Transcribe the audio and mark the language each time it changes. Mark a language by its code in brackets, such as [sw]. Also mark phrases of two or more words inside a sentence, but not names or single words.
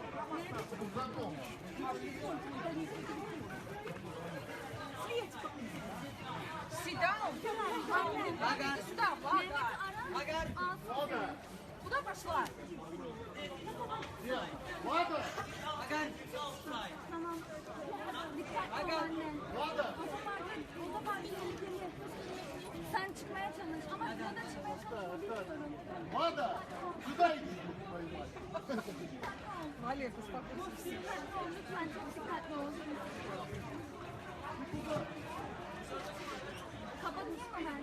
[ru] Седанов? Иди сюда, Влада. Куда пошла? Влада! [tr] Tamam. Dikkatli ol anne. Vlada! O da var tehlikeli. Sen çıkmaya çalış ama ya da çıkmaya çalış bilmiyorum. [ru] Влада! Куда идти? Валерка, успокойся. [tr] Dikkatli ol lütfen, çok dikkatli ol. Kapatın hemen.